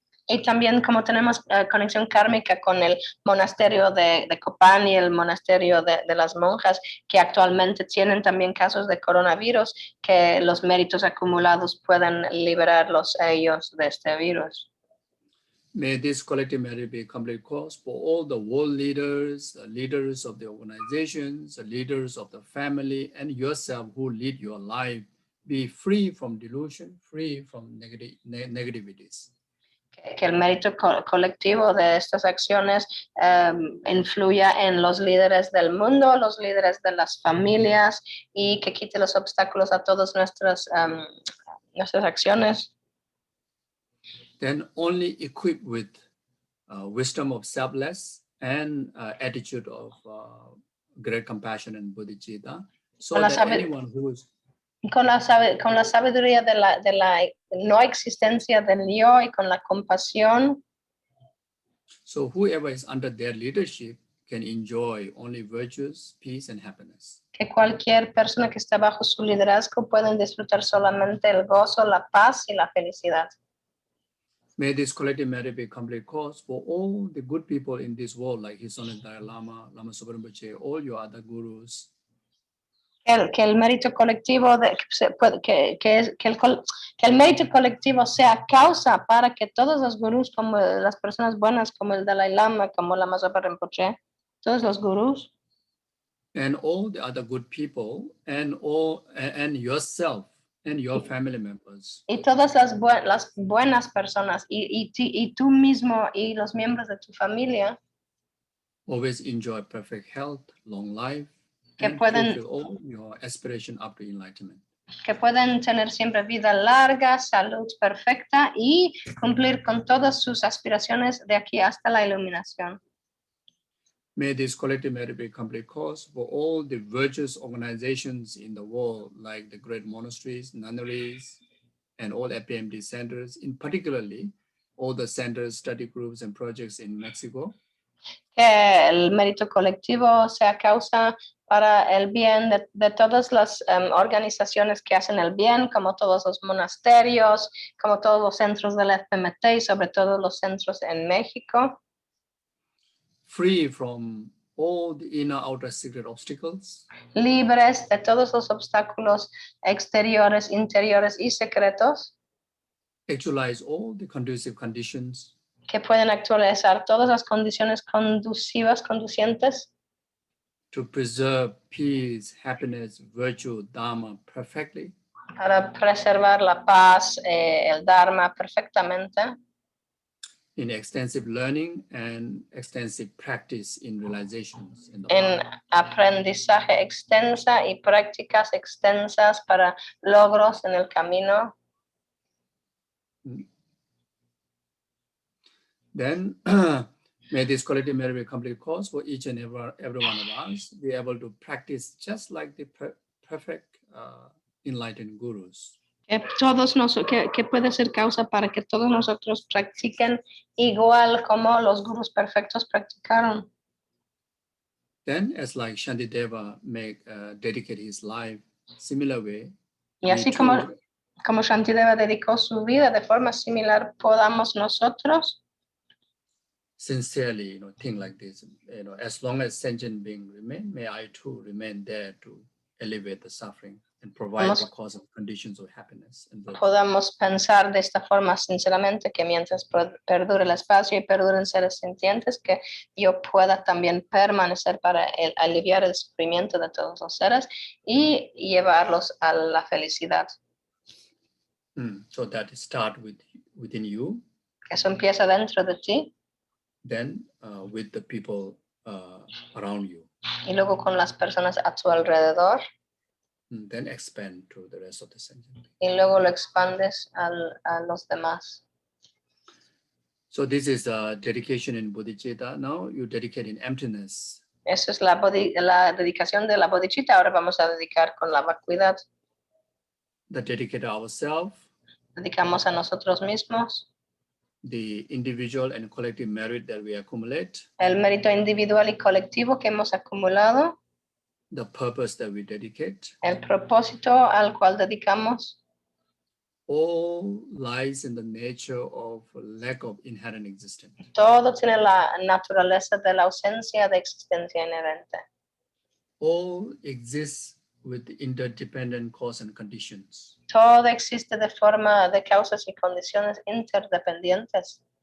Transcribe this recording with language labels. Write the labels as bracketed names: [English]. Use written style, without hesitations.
[Spanish] Y también como tenemos conexión kármica con el monasterio de Copán y el monasterio de las monjas, que actualmente tienen también casos de coronavirus, que los méritos acumulados puedan liberarlos a ellos de este virus. [English] May this collective merit be a complete cause for all the world leaders, the leaders of the organizations, the leaders of the family, and yourself who lead your life, be free from delusion, free from negativities. [Spanish] Que el mérito colectivo de estas acciones influya en los líderes del mundo, los líderes de las familias y que quite los obstáculos a todas nuestras acciones. [English] Then only equipped with wisdom of selfless and attitude of great compassion and bodhicitta, so that anyone who is [Spanish] con la sabiduría de la no existencia del yo y con la compasión. [English] So whoever is under their leadership can enjoy only virtues, peace, and happiness. [Spanish] Que cualquier persona que está bajo su liderazgo pueden disfrutar solamente el gozo, la paz y la felicidad. [English] May this collective merit be a complete cause for all the good people in this world, like His Holiness Dalai Lama, Lama Zopa Rinpoche, all your other gurus. [Spanish] Que el mérito colectivo, que el mérito colectivo sea causa para que todos los gurús, como las personas buenas, como el Dalai Lama, como Lama Zopa Rinpoche, todos los gurús, [English] And all the other good people, and yourself and your family members. [Spanish] y todas las buenas personas, y tú mismo y los miembros de tu familia, [English] Always enjoy perfect health, long life, [Spanish] que [English] and [Spanish] pueden, [English] fulfill all your aspiration up to enlightenment. [Spanish] que pueden tener siempre vida larga, salud perfecta y cumplir con todas sus aspiraciones de aquí hasta la iluminación. [English] May this collective merit be a complete cause for all the virtuous organizations in the world, like the great monasteries, nunneries, and all FPMT centers, in particularly all the centers, study groups, and projects in Mexico. [Spanish] Que el mérito colectivo sea causa para el bien de todas las organizaciones que hacen el bien, como todos los monasterios, como todos los centros del FPMT y sobre todo los centros en México. [English] Free from all the inner outer secret obstacles. [Spanish] Libres de todos los obstáculos exteriores, interiores y secretos. [English] Actualize all the conducive conditions. [Spanish] Que pueden actualizar todas las condiciones conducientes. [English] To preserve peace, happiness, virtue, Dharma perfectly. [Spanish] Para preservar la paz, el Dharma perfectamente. [English] In extensive learning and extensive practice in realizations. [Spanish] En aprendizaje extensa y prácticas extensas para logros en el camino. [English] Then may this collective merit be a complete cause for each and every one of us be able to practice just like the perfect enlightened gurus. [Spanish] Que puede ser causa para que todos nosotros practiquen igual como los gurús perfectos practicaron. [English] Then, as like Shantideva dedicate his life similar way, [Spanish] y así como Shantideva dedicó su vida de forma similar, podamos nosotros [English] sincerely, think like this. As long as sentient being remain, may I too remain there to elevate the suffering and provide the cause of conditions of happiness. [Spanish] Podamos pensar de esta forma sinceramente que mientras perdure el espacio y perduren seres sintientes, que yo pueda también permanecer para aliviar el sufrimiento de todos los seres y llevarlos a la felicidad. [English] So that start within you. [Spanish] Eso empieza dentro de ti. [English] Then with the people around you. [Spanish] Y luego con las personas a tu alrededor. [English] Then expand to the rest of the sentient. [Spanish] Y luego lo expandes a los demás. [English] So this is a dedication in bodhicitta. Now you dedicate in emptiness. [Spanish] Eso es la dedicación de la bodhicitta. Ahora vamos a dedicar con la vacuidad. [English] The dedicate ourselves. [Spanish] Dedicamos a nosotros mismos. [English] The individual and collective merit that we accumulate. [Spanish] El mérito individual y colectivo que hemos acumulado. [English] The purpose that we dedicate. [Spanish] El propósito al cual dedicamos. [English] All lies in the nature of lack of inherent existence. [Spanish] Todo tiene la naturaleza de la ausencia de existencia inherente. [English] All exists with interdependent cause and conditions. [Spanish] Todo existe de forma de causas y condiciones interdependientes.